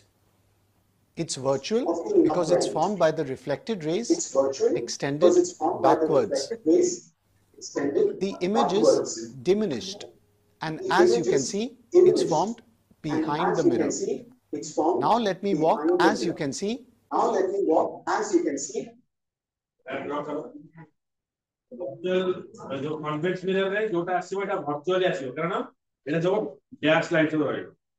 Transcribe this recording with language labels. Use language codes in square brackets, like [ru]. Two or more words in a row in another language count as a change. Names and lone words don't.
[en] It's virtual because it's formed by the reflected rays extended backwards. The image is diminished, and as you can see, it's formed behind the mirror. Now let me walk as you can see. [or] ଯୋ [en] convex mirror [or] ରେ ଯୋଟା ଆସିବ ଏଟା ଭର୍ଚୁଆଲି ଆସିବ କାରଣ ଏଟା ଯୋ [en] dash line [or] ସବୁ ରହିବ